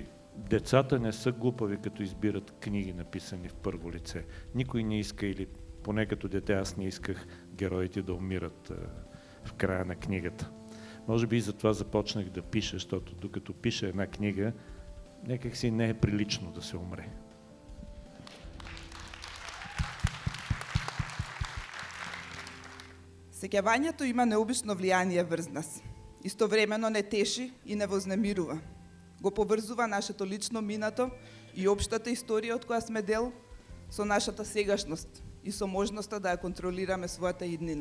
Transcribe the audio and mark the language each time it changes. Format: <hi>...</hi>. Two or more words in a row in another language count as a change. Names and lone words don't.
<bg>Децата не са глупави, като избират книги, написани в първо лице. Никой не иска, или поне като дете аз не исках героите да умират в края на книгата. Може би и затова започнах да пиша, защото докато пиша една книга, някак си не е прилично да се умре.</bg> <mk>Сеќавањето има необично влијание врз нас. Истовремено не теши и не вознемирува. Го поврзува нашето лично минато и општата историја од која сме дел со нашата сегашност и со можноста да ја контролираме својата иднина.</mk>